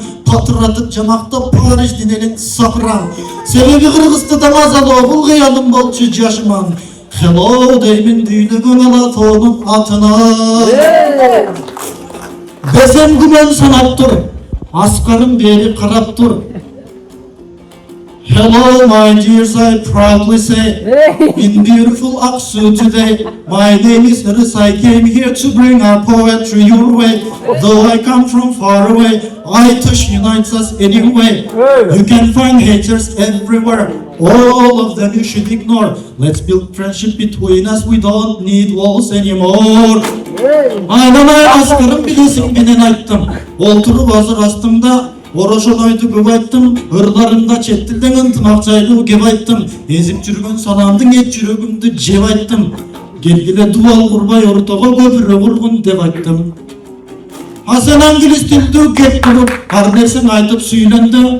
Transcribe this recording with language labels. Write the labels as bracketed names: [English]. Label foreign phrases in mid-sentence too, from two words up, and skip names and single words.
[Kyrgyz] Патыратып жамактап Париждин элин сапырам. Себеби Кыргызстанда мазалоо бул кыялым болчу жашыман. Hello деймин дүйнөгөн алатоонун атына. Бесем күмөн санап тур, Аскарым бери карап тур. [English] Hello my dears, I proudly say, in beautiful Aksu today, my name is Iris, I came here to bring our poetry your way. Though I come from far away, Aytuş unites us anyway. You can find haters everywhere, all of them you should ignore. Let's build friendship between us, we don't need walls anymore. [Kyrgyz] Айнен Аскарым билесиң менен айттым, олтуруп азыр астымда, Орошонойду көп айттым, ырларымда чет тилден ынтымак жайлуу кеп айттым. Эзип жүргөн санамдын эч жүрөгүмдү жеп айттым. Келгиле дубал курбай ортого көпүрө кургун деп айттым. А сен англис тилдүү кеп туруп, ар нерсең айтып сүйлөндүң.